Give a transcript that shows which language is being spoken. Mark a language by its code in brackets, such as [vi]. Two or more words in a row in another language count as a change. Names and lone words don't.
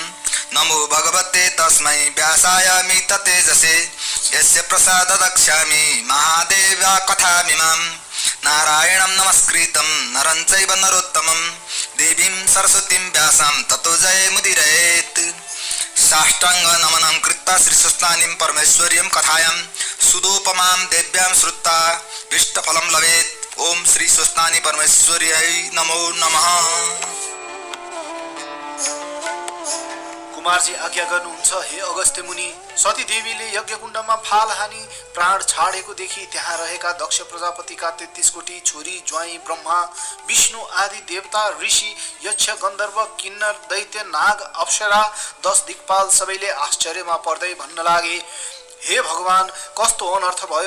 [sa] नमो भगवते तस्मै व्यासाय मिततेजसे यस्य प्रसाद दक्ष्यामि महादेवा कथामिमां नारायणं नमस्कृतं नरं चैव नरोत्तमं देवीं सरस्वतीं व्यासं ततो जयमुदीरयेत्। साष्टांग नमनं कृत्वा श्रीस्वस्तानीं परमेश्वर्यं कथायां सुदोपमां देव्यां श्रुत्वा इष्टफलं लभेत्। ओम श्री स्वस्तानी परमेश्वर्यै नमो नमः। [ne] कुमारजी आज्ञा गर्नुहुन्छ हे अगस्त्य मुनि। सती देवीले यज्ञकुण्डमा फाल हानी प्राण छाडेको देखि त्यहाँ रहेका दक्ष प्रजापतिका 33 कोटी छोरी ज्वाइँ ब्रह्मा विष्णु आदि देवता ऋषि यक्ष गन्धर्व किन्नर दैत्य नाग अप्सरा 10 दिक्पाल सबैले आश्चर्यमा पर्दै भन्न लागे, हे भगवान, कस्तो अनर्थ भयो?